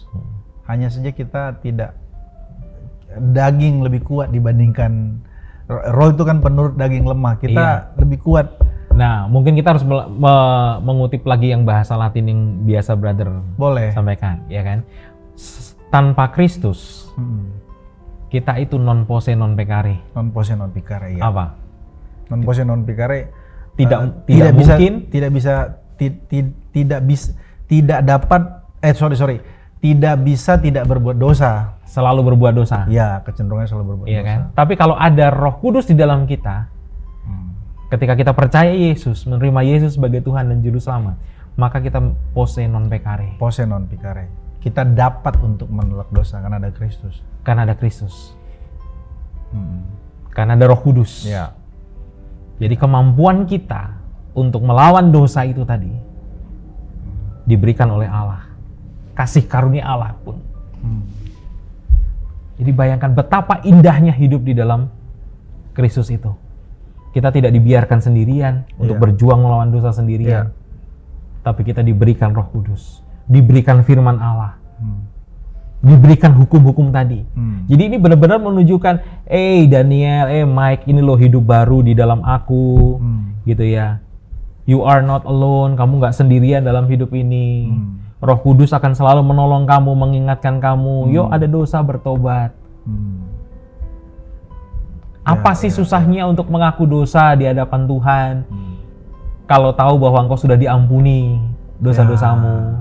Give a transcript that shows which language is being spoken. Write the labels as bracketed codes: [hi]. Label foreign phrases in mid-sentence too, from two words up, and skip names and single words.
[id] Hanya saja kita tidak, daging lebih kuat dibandingkan roh itu kan penurut daging lemah. Kita lebih kuat. Nah, mungkin kita harus mengutip lagi yang bahasa Latin yang biasa brother Boleh. sampaikan, ya kan? Tanpa Kristus, kita itu [la] non posse non peccare. Non posse non peccare ya. [id] Apa? [la] Non posse non peccare [id] Tidak bisa, mungkin. tidak dapat tidak bisa tidak berbuat dosa. Selalu berbuat dosa. Ya, kecenderungannya selalu berbuat Iya dosa. kan? Tapi kalau ada Roh Kudus di dalam kita, ketika kita percaya Yesus, menerima Yesus sebagai Tuhan dan Juru Selamat, maka kita [la] pose non pecare. Pose non pecare. [id] Kita dapat untuk menolak dosa karena ada Kristus. Karena ada Kristus. Karena ada Roh Kudus. Ya. Jadi kemampuan kita untuk melawan dosa itu tadi diberikan oleh Allah. Kasih karunia Allah pun. Jadi bayangkan betapa indahnya hidup di dalam Kristus itu. Kita tidak dibiarkan sendirian untuk berjuang melawan dosa sendirian. Tapi kita diberikan Roh Kudus, diberikan firman Allah, diberikan hukum-hukum tadi. Jadi ini benar-benar menunjukkan, Daniel, Mike, ini loh hidup baru di dalam aku, gitu ya. [en] You are not alone, [id] kamu nggak sendirian dalam hidup ini. Roh Kudus akan selalu menolong kamu, mengingatkan kamu, yuk ada dosa bertobat. Apa sih susahnya untuk mengaku dosa di hadapan Tuhan? Kalau tahu bahwa engkau sudah diampuni dosa-dosamu.